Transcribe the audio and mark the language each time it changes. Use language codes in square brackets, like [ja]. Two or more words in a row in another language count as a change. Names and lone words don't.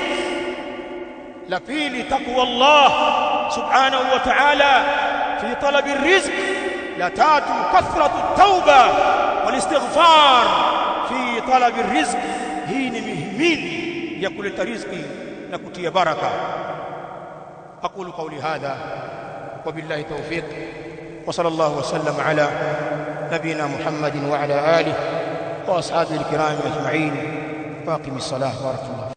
[sw] La pili, [ar] تقوى الله سبحانه وتعالى في طلب الرزق. [sw] La tatu, [ar] كثرة التوبة والاستغفار في طلب الرزق. [sw] Hii ni mihimili ya kuleta riziki na kutia baraka. [ar] أقول قولي هذا وبالله توفيق، وصلى الله وسلم على نبينا محمد وعلى آله وأصحابه الكرام أجمعين. واقم الصلاة بارك الله.